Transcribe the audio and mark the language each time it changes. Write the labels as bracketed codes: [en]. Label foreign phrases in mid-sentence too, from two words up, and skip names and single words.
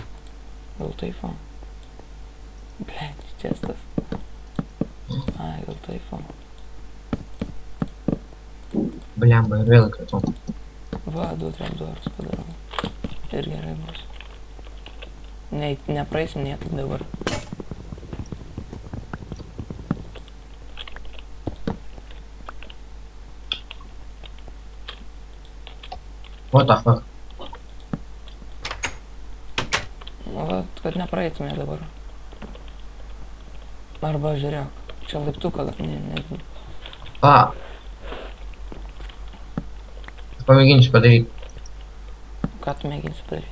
[lt] Gal taip, o? Blėt, čestas. Ai, gal taip, o? Blemba, ir vėl įkratau. Va, 2 trapdoorus padarau. Ir gerai bus. Nepraeisim niekaip dabar. [en] What the fuck? [lt] Va, kad nepraeitume dabar. Arba žiūrėk, čia laiptuką, ne. A. Pamėginsiu padaryti. Ką tu mėginsi padaryti?